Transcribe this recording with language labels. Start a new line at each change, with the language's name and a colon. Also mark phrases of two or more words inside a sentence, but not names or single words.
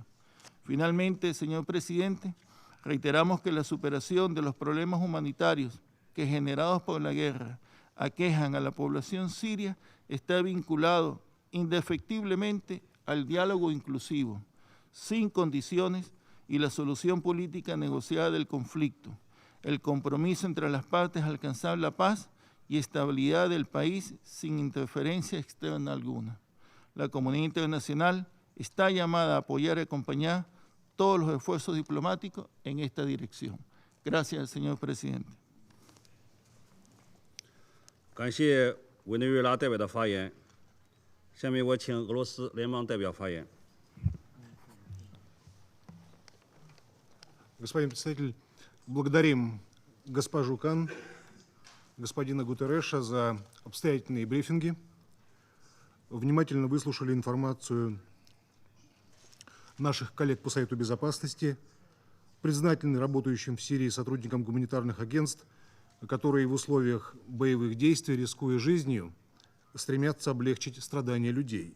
Spanish: Finalmente, señor Presidente, reiteramos que la superación de los problemas humanitarios que, generados por la guerra, aquejan a la población siria está vinculado indefectiblemente al diálogo inclusivo, sin condiciones, y la solución política negociada del conflicto, el compromiso entre las partes a alcanzar la paz y estabilidad del país sin interferencia externa alguna. La comunidad internacional está llamada a apoyar y acompañar todos los esfuerzos diplomáticos en esta dirección. Gracias, señor presidente.
Chinese: 感谢委内瑞拉代表的发言。下面我请俄罗斯联邦代表发言。
Russian: Господин председатель, благодарим госпожу Кан, господина Гутерреша за обстоятельные брифинги. Внимательно выслушали информацию наших коллег по Совету Безопасности, признательны работающим в Сирии сотрудникам гуманитарных агентств, которые в условиях боевых действий, рискуя жизнью, стремятся облегчить страдания людей.